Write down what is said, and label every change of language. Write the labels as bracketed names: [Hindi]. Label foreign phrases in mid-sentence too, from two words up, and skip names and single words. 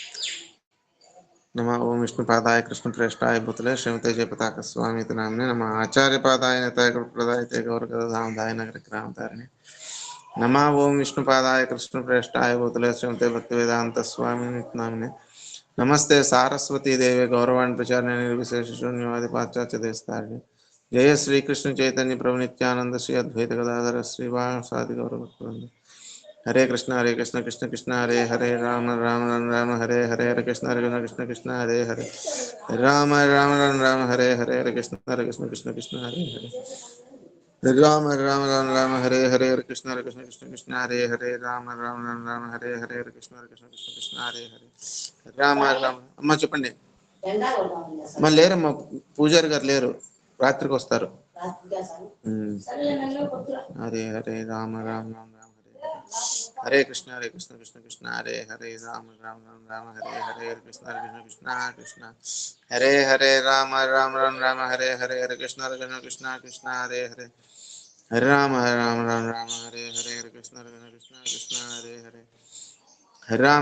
[Sanskrit] నమ ఓం విష్ణుపాదాయ కృష్ణప్రేష్టాయ భూతలే శ్రీమతే జయపతాక స్వామి నామ్నే నమ ఆచార్యపాదాయ నతాయ గౌరదాయ నగర గ్రామధారిణి నమ ఓం విష్ణుపాదాయ కృష్ణప్రేష్టాయ భూతలే శ్రీమతే భక్తి వేదాంత స్వామి నామ్నే నమస్తే సారస్వతీ దేవి గౌరవాణి ప్రచారణ నిర్విశేష శూన్యవాది పాశ్చాత్య దేశతారిణి జయ శ్రీకృష్ణ చైతన్య ప్రభు నిత్యానంద శ్రీ అద్వైత గదాధర శ్రీవాసాది గౌరవ. హరే కృష్ణ కృష్ణ కృష్ణ హరే హరే రామ రామ రామ హరే హరే హరే కృష్ణ కృష్ణ కృష్ణ హరే హరే రామ రామ రామ హరే హరే హరే కృష్ణ కృష్ణ కృష్ణ హరే హరే రామ రామ రామ హరే హరే హరే కృష్ణ కృష్ణ కృష్ణ హరే హరే రామ రామ రామ హరే హరే హరే కృష్ణ కృష్ణ హరే హరే రామ రామ. [Telugu] అమ్మ చెప్పండి. మళ్ళీ లేరమ్మా, పూజారి గారు లేరు, రాత్రికి వస్తారు. [Sanskrit] హరే హరే రామ రామ రామ హరే కృష్ణ కృష్ణ కృష్ణ హరే హరే రామ రామ రామ హరే హరే హరే కృష్ణ కృష్ణ కృష్ణ హరే హరే రామ రామ రామ హరే హరే హరే కృష్ణ కృష్ణ కృష్ణ హరే హరే హరే రామ రామ రామ హరే హరే హరే కృష్ణ కృష్ణ హరే హరే హరే రామ